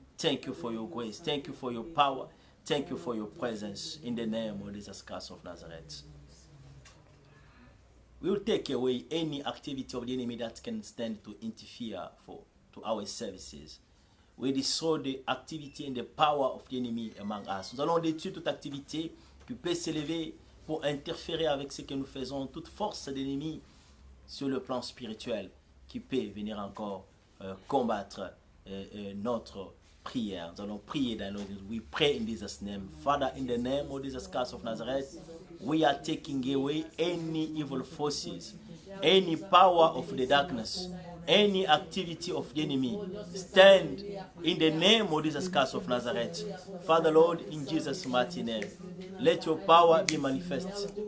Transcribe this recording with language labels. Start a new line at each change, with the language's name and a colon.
English: Thank you for your grace. Thank you for your power. Thank you for your presence. In the name of Jesus Christ of Nazareth. We will take away any activity of the enemy that can stand to interfere to our services. We destroy the activity and the power of the enemy among us.
French: Nous allons détruire toute activité qui peut s'élever pour interférer avec ce que nous faisons, toute force d'ennemi sur le plan spirituel qui peut venir encore combattre notre prière. Nous allons prier dans nos vies.
English: We pray in Jesus' name. Father, in the name of Jesus Christ of Nazareth, we are taking away any evil forces, any power of the darkness, any activity of the enemy. Stand in the name of Jesus Christ of Nazareth. Father, Lord, in Jesus' mighty name, let your power be manifest.